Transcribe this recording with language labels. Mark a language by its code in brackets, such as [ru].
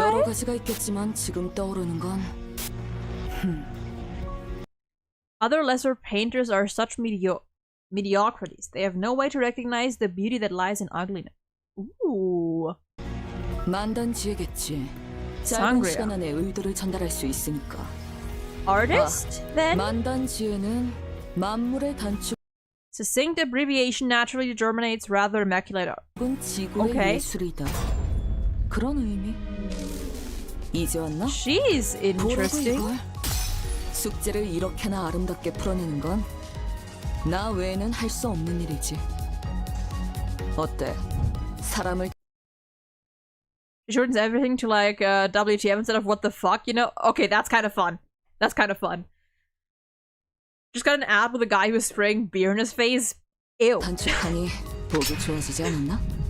[ko] 여러 가지가 있겠지만 지금 떠오르는 건 [en] Other lesser painters are such mediocrities. They have no way to recognize the beauty that lies in ugliness. Ooh. [ko] 만단지혜겠지. 짧은 [en] Sangria. [ko] 시간 안에 의도를 전달할 수 있으니까. [en] Artist, then? [ko] 만단지혜는 만물의 단축. [en] Succinct abbreviation naturally germinates rather immaculate art. [ko] 지구의 [en] Okay. [ko] 예술이다. 그런 의미. 이제 왔나? [en] She's interesting. [ko] 보라고 이걸. 숙제를 이렇게나 아름답게 풀어내는 건 나 외에는 할 수 없는 일이지. 어때? 사람을 [en] She shortens everything to like WTF instead of what the fuck, you know? Okay, that's kind of fun. That's kind of fun. Just got an ad with a guy who's spraying beer in his face. Ew. [ko] 단축하니 보기 좋아지지 않았나?